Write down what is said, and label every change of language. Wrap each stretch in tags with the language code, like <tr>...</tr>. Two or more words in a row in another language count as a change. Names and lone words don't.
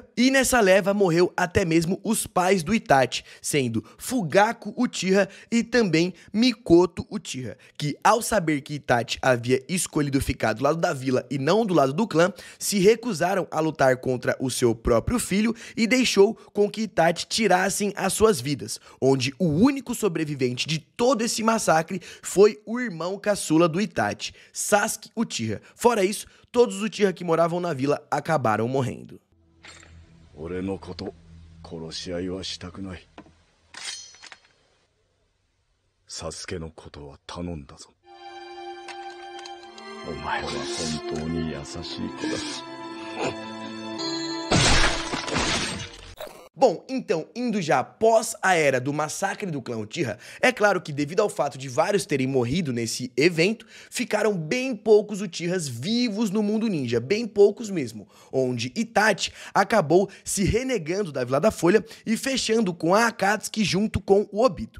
<pt>E nessa leva morreu até mesmo os pais do Itachi, sendo Fugaku Uchiha e também Mikoto Uchiha, que ao saber que Itachi havia escolhido ficar do lado da vila e não do lado do clã, se recusaram a lutar contra o seu próprio filho e deixou com que Itachi tirassem as suas vidas, onde o único sobrevivente de todo esse massacre foi o irmão caçula do Itachi, Sasuke Uchiha. Fora isso, todos os Uchiha que moravam na vila acabaram morrendo.</pt> <ja>サスケのことは頼んだぞ. お前は本当に優しい子だ.</ja> <pt>Bom, então, indo já após a era do massacre do clã Uchiha, é claro que devido ao fato de vários terem morrido nesse evento, ficaram bem poucos Uchihas vivos no mundo ninja, bem poucos mesmo, onde Itachi acabou se renegando da Vila da Folha e fechando com a Akatsuki junto com o Obito.</pt>